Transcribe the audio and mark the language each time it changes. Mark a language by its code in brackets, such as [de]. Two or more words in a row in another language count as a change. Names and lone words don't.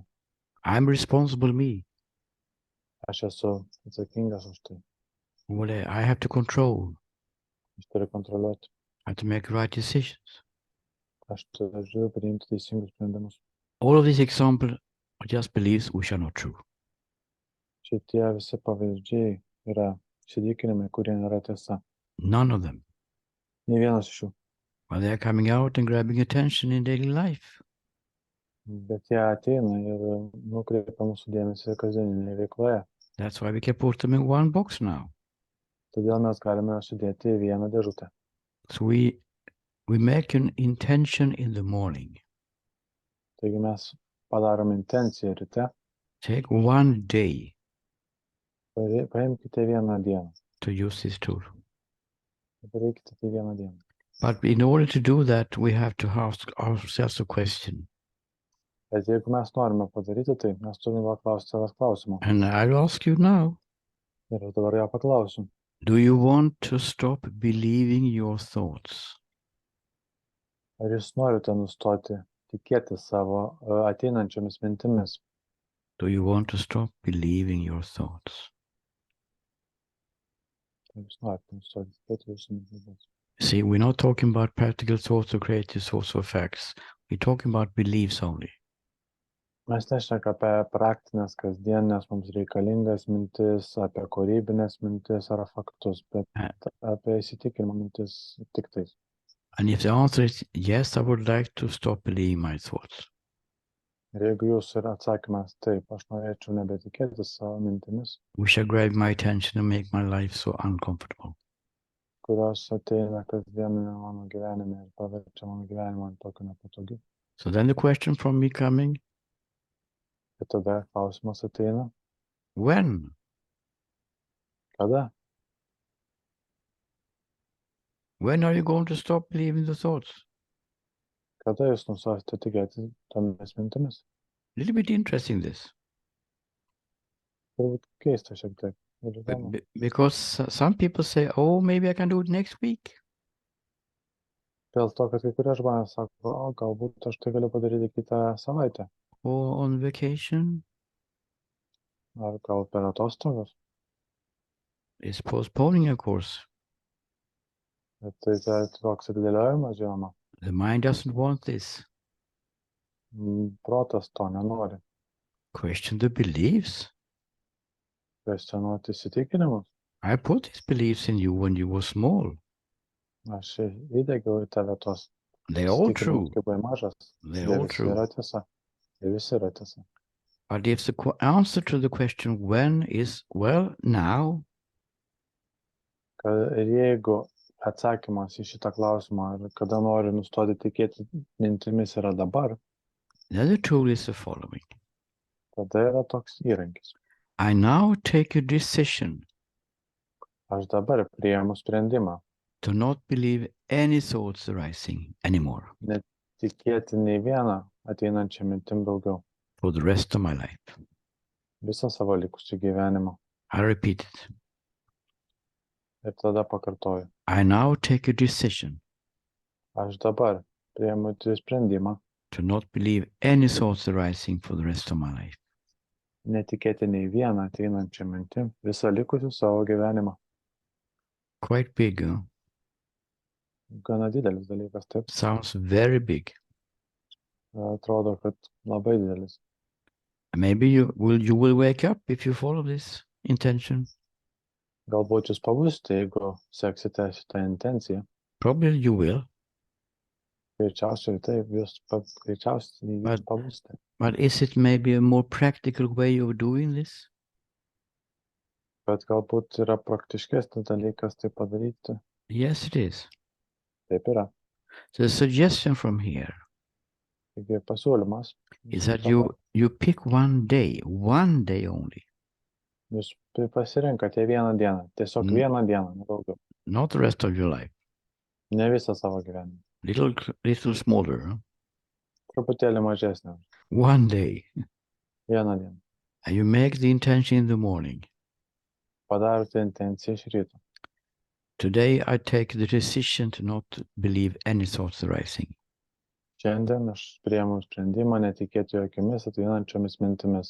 [en] I'm responsible me. [lt] Aš esu atsakingas už tai. [en] I have to control. [lt] Aš turiu kontroliuoti. [en] I have to make right decisions. [lt] Aš turiu priimti teisingus sprendimus. [en] All of these examples are just beliefs which are not true. [lt] Šitie visi pavyzdžiai yra įsitikinimai, kurie nėra tiesa. [en] None of them. [lt] Nė vienas iš jų. [en] But they are coming out and grabbing attention in daily life. [lt] Bet jie ateina ir nukreipia mūsų dėmesį kasdieninėje veikloje. [en] That's why we can put them in one box now. [lt] Todėl mes galime sudėti į vieną dėžutę. [en] So we make an intention in the morning. [lt] Taigi mes padarom intenciją ryte. [en] Take one day. [lt] Paimkite vieną dieną. [en] To use this tool. [lt] Padarykite tai vieną dieną. [en] But in order to do that, we have to ask ourselves a question. [lt] Bet jeigu mes norime padaryti tai, mes turime paklausti savęs klausimą. [en] And I'll ask you now. [lt] Ir dabar ją paklausiu. [en] Do you want to stop believing your thoughts? [lt] Ar jūs norite nustoti tikėti savo ateinančiomis mintimis? [en] Do you want to stop believing your thoughts? [lt] Ar jūs norite nustoti tikėti jūsų mintimis? [en] See, we're not talking about practical thoughts or creative thoughts or facts. We're talking about beliefs only. [lt] Mes nešnekame apie praktinės, kasdienės, mums reikalingas mintis, apie kūrybinės mintis ar faktus, bet apie įsitikinimo mintis tik tais. [en] And if the answer is yes, I would like to stop believing my thoughts. [lt] Ir jeigu jūsų yra atsakymas taip, aš norėčiau nebetikėti savo mintimis, [en] which are grabbing my attention and make my life so uncomfortable. [lt] Kurios ateina kasdieninė mano gyvenime ir paverčia mano gyvenimą tokio nepatogiu. [en] So then the question from me coming, [lt] Ir tada klausimas ateina, [en] when? [lt] kada? [en] When are you going to stop believing the thoughts? [lt] Kada jūs nustosite tikėti tomis mintimis? [en] Little bit interesting this. [lt] Turbūt keista šiek tiek. Ir įdomu. [en] Because some people say, oh, maybe I can do it next week. [lt] Dėl to, kad kai kurie žmonės sako, o galbūt aš tai galiu padaryti kitą savaitę. [en] Or on vacation. [lt] Ar gal per atostogas. [en] It's postponing, of course. [lt] Bet tai toks atidėliojimas, žinoma. [en] The mind doesn't want this. [lt] Protas to nenori. [en] Question the beliefs. [lt] Kvestionuoti įsitikinimus. [en] I put these beliefs in you when you were small. [lt] Aš įdegiau į tave tos [en] They're all true. [lt] įsitikinimus, kai buvai mažas. [en] They're all true. [lt] Yra tiesa. Jie visi yra tiesa. [en] But if the answer to the question when is, well, now, [lt] Ir jeigu atsakymas į šitą klausimą, ar kada nori nustoti tikėti mintimis yra dabar, [en] then the tool is the following. [lt] tada yra toks įrankis. [en] I now take a decision [lt] Aš dabar priimu sprendimą [en] to not believe any thoughts arising anymore [lt] netikėti nei vieną ateinančią mintim daugiau. [en] for the rest of my life. [lt] Visą savo likusį gyvenimą. [en] I repeat it. [lt] Ir tada pakartoju. [en] I now take a decision [lt] Aš dabar priimu sprendimą [en] to not believe any thoughts arising for the rest of my life. [lt] netikėti nei vieną ateinančią mintim visą likusį savo gyvenimą. [en] Quite big, huh? [lt] Gana didelis dalykas, taip. [en] Sounds very big. [lt] Atrodo, kad labai didelis. [en] Maybe you will wake up if you follow this intention. [lt] Galbūt jūs pabusite, jeigu seksite šitą intenciją. [en] Probably you will. [lt] Greičiausiai taip, jūs greičiausiai pabusite. [en] But is it maybe a more practical way of doing this? [lt] Bet galbūt yra praktiškesnis dalykas tai padaryti. [en] Yes, it is. [lt] Taip yra. [en] The suggestion from here [lt] Taigi pasiūlymas. [en] is that you pick one day only. [lt] Jūs pasirinkate vieną dieną. Tiesiog vieną dieną, nedaugiau. [en] Not the rest of your life. [lt] Ne visą savo gyvenimą. [en] Little smaller. Huh? [lt] Truputėlį mažesnė. [en] One day. [lt] Vieną dieną. [en] And you make the intention in the morning. [lt] Padarote intenciją iš ryto. [en] Today I take the decision to not believe any thoughts arising. [lt] Šiandien aš priėmiau sprendimą netikėti jokiamis ateinančiomis mintimis.